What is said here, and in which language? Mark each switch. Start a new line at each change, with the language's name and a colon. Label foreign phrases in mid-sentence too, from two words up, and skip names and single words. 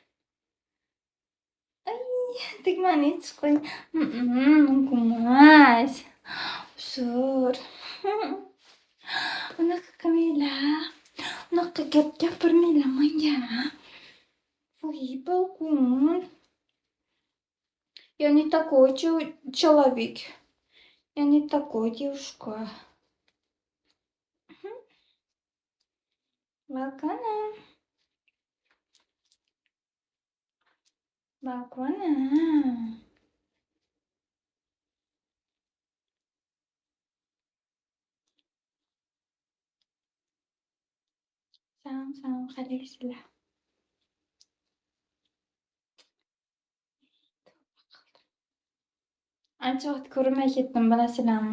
Uzbek: Ay, tegmani yetib qo'y. Mumkin emas. Usur. Unaqa qilmanglar. Unaqa gap gapirmanglar menga. Voy, balkon.
Russian: Я не такой человек. Я не такой девушка. Балкона. Балкона.
Uzbek: Salom, qalaysizlar? Ancha vaqt ko'rmay ketdim, bilasizlarmi?